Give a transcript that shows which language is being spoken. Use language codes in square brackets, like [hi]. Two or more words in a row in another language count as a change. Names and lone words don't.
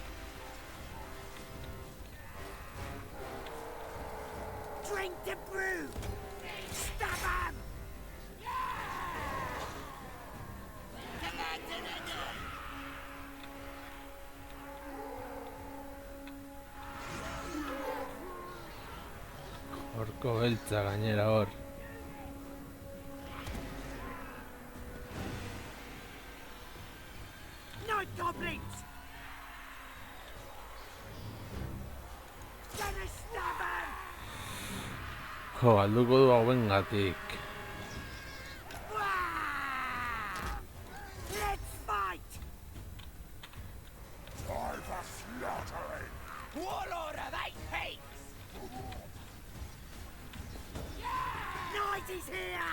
[en] Drink the brew! Stab him! [eu] Orko beltza gainera hor. [en] Night goblins! Gonna stab him! [eu] Jo, galduko du hauengatik. [en] Wah! Let's fight! Time for slaughtering. Warlord of 8 Peaks! Night is here!